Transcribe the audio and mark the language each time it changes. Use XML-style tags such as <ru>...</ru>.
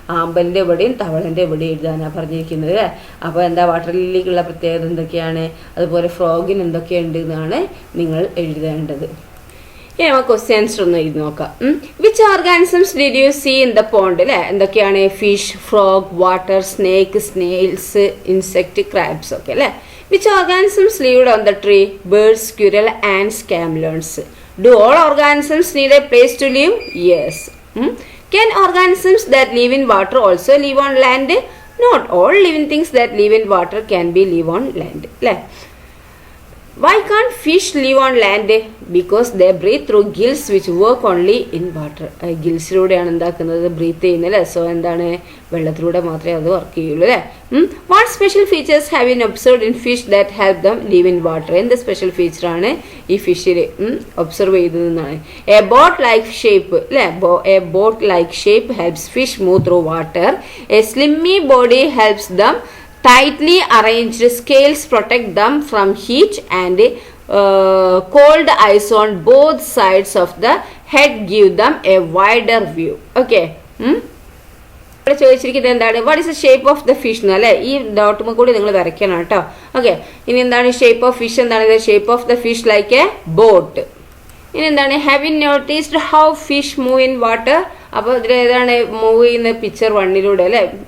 <ml>ആമ്പലിൻ്റെ എവിടെയും തവളൻ്റെ എവിടെയും എഴുതാനാണ് പറഞ്ഞിരിക്കുന്നത് അല്ലേ. അപ്പോൾ എന്താ വാട്ടർ ലില്ലിക്കുള്ള പ്രത്യേകത എന്തൊക്കെയാണ്, അതുപോലെ ഫ്രോഗിന് എന്തൊക്കെയുണ്ട് എന്നാണ് നിങ്ങൾ എഴുതേണ്ടത്. ഇനി നമുക്ക് ക്വസ്റ്റ്യൻ ആൻസർ ഒന്ന് എഴുതി നോക്കാം.</ml> <en>which organisms did you see in the pond</en> <ml>അല്ലെ. എന്തൊക്കെയാണ് fish, frog, water, snake, snails, insect, crabs ഒക്കെ അല്ലെ.</ml> <en>Which organisms lived on the tree? Birds, squirrel, ants, chameleons. Do all organisms need a place to live? Yes. Can organisms that live in water also live on land? Not all living things that live in water can be live on land. Why can't fish live on land? Because they breathe through gills which work only in water.</en> <ml>ഗിൽസിലൂടെയാണ് എന്താക്കുന്നത് breath ചെയ്യുന്നത് അല്ലേ. So എന്താണ് വെള്ളത്തിലൂടെ മാത്രമേ അത് work ചെയ്യുള്ളൂ അല്ലേ.</ml> <en>What special features have been observed in fish that help them live in water.</en> <ml>എന്ത് special ഫീച്ചറാണ് ഈ ഫിഷിൽ ഒബ്സർവ് ചെയ്തതെന്നാണ്.</ml> <en>A boat like shape അല്ലേ. A boat like shape helps fish move through water. A slimy body helps them. Tightly arranged scales protect them from heat and cold eyes on both sides of the head give them a wider view. Okay.</en> <ml>ഇവിടെ ചോദിച്ചിരിക്കുന്നത് എന്താണ്,</ml> <en>what is the shape of the fish</en> <ml>എന്ന്, അല്ലെ? ഈ ഡോട്ടുമ്പോൾ കൂടി നിങ്ങൾ വരയ്ക്കണം കേട്ടോ.</ml> <en>Okay, ഇനി എന്താണ് shape of fish? എന്താണ് shape of the fish like a boat. ഇനി എന്താണ്, have you noticed how fish move in water?</en> <ml>അപ്പോൾ ഇതിൽ ഏതാണ് മൂവ് ചെയ്യുന്ന പിക്ചർ 1 അല്ലെ?</ml>